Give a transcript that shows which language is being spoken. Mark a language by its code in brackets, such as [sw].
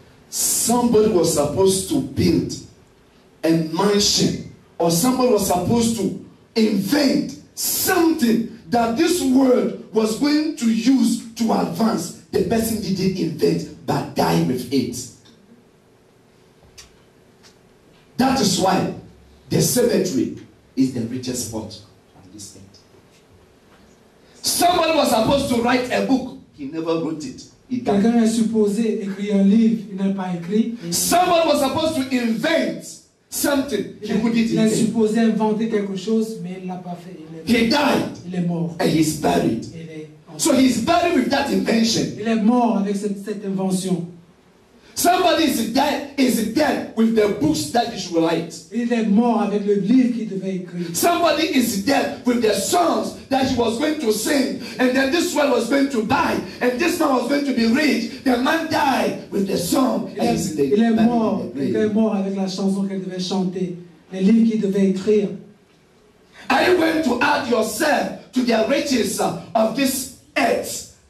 [en] Somebody was supposed to build a mansion, or somebody was supposed to invent something that this world was going to use to advance. The person didn't invent, but died with it. That is why the cemetery is the richest spot on this earth. Somebody was supposed to write a book. He never wrote it. [fr] Quelqu'un est supposé écrire un livre, il n'a pas écrit. [en] Somebody was supposed to invent something. He wouldn't [fr] Il est [en] invent. [fr] supposé inventer quelque chose, mais il ne l'a pas fait. [en] He died [fr] Il est mort. [en] and he's buried. So he's buried with that invention. [fr] Il est mort avec cette invention. [en] Somebody is dead with the books that he should write. [fr] Il est mort avec le livre qu'il devait écrire. [en] Somebody is dead with the songs that he was going to sing, and then this one was going to die, and this man was going to be rich. The man died with the song. [fr] Il est mort. Il est mort avec la chanson qu'elle devait chanter, les livres qu'il devait écrire. [en] Are you going to add yourself to the riches of this earth?